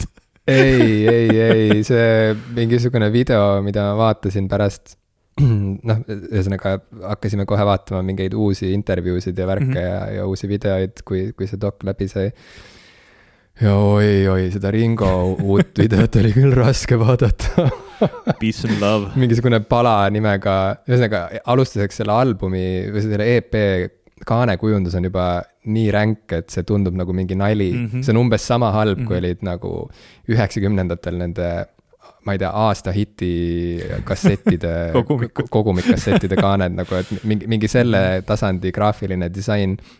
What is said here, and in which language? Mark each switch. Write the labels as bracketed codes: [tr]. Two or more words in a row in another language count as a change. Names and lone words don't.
[et] ei, see mingisugune video, mida ma vaatasin pärast, noh, ühesõnaga hakkasime kohe vaatama mingeid uusi intervjuusid ja värke ja uusi videoid, kui see dok läbi sai. Ja oi, seda Ringo uut videot oli küll raske vaadata. [en] Peace and love. [et] Mingisugune pala nimega, ühesõnaga alustuseks selle albumi või selle EP kaanekujundus on juba nii ränk, et see tundub nagu mingi nali. See on umbes sama halb, kui olid nagu 90-ndatel nende, ma ei tea, aasta hiti kassettide, kogumikassettide kaaned, nagu, et mingi selle tasandi graafiline disain.